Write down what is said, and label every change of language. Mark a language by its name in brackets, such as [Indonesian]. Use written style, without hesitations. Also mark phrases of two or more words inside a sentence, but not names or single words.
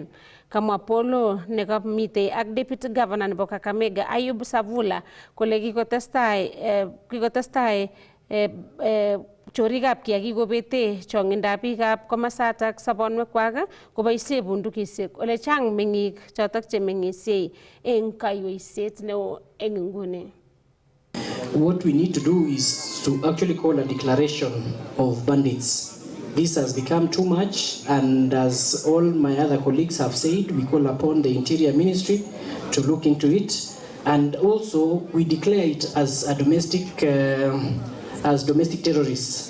[Kalenjin] Kamwa Polo nekamitei ak [English] Deputy Governor [Kalenjin] nebo Kakamega Ayub Savula kole kikotestai chorikab kiagik kobete chong'indab biikab komasatak sobonwekwak koboisie bundukisiek ole chang meng'ik chotok che meng'isie eng kaiweisiet neo eng nguni. [English] What we need to do is to actually call a declaration of bandits. This has become too much, and as all my other colleagues have said, we call upon the Interior Ministry to look into it, and also we declare it as a domestic terrorists.